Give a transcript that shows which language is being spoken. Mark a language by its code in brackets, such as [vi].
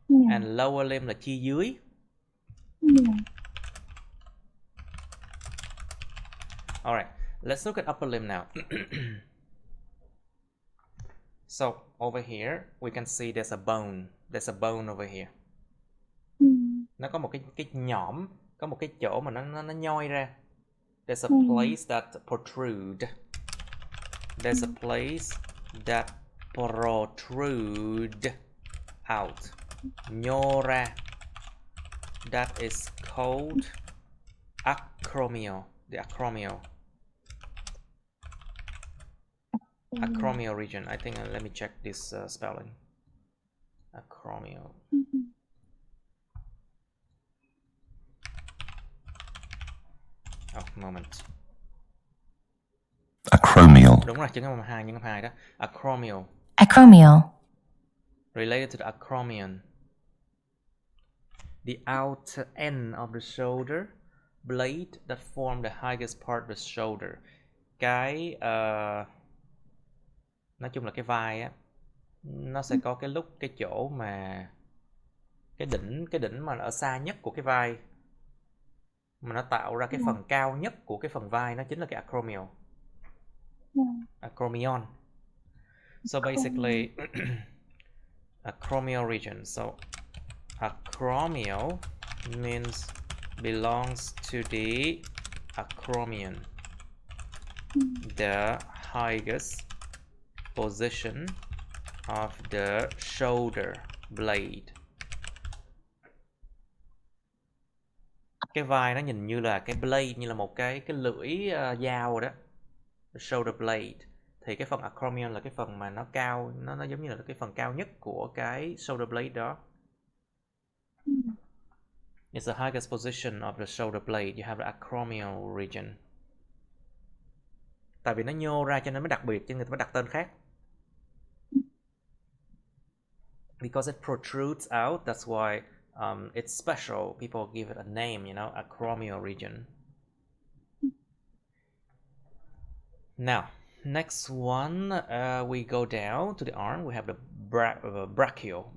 [vi] And lower limb là chi dưới. [en] Alright, let's look at upper limb now. So over here we can see there's a bone. There's a bone over here. [vi] Nó có một cái nhõm, có một cái chỗ mà nó nhoi ra. [en] There's a place that protrude. There's a place that protrude out. [vi] Nhô ra. [en] That is called acromial. The acromial. Acromial region. I think let me check this spelling. Acromial. Oh, moment. Acromial. [vi] Đúng rồi, chữ âm 2, nhân 2 đó. Acromial. [en] Acromial. Related to the acromion. The outer end of the shoulder blade that form the highest part of the shoulder. [vi] Cái nói chung là cái vai á, nó sẽ có cái chỗ mà cái đỉnh mà ở xa nhất của cái vai, mà nó tạo ra cái phần cao nhất của cái phần vai, nó chính là cái acromial. [en] Acromion. So basically acromial region. So acromial means belongs to the acromion, the highest position of the shoulder blade. [vi] Cái vai nó nhìn như là cái blade, như là một cái lưỡi dao rồi đó. [en] The shoulder blade. [vi] Thì cái phần acromion là cái phần mà nó cao, nó giống như là cái phần cao nhất của cái shoulder blade đó. [en] It's the highest position of the shoulder blade. You have the acromial region. [vi] Tại vì nó nhô ra cho nên mới đặc biệt, cho người ta mới đặt tên khác. [en] Because it protrudes out, that's why it's special. People give it a name, you know, acromial region. Now, next one, we go down to the arm. We have the brachial.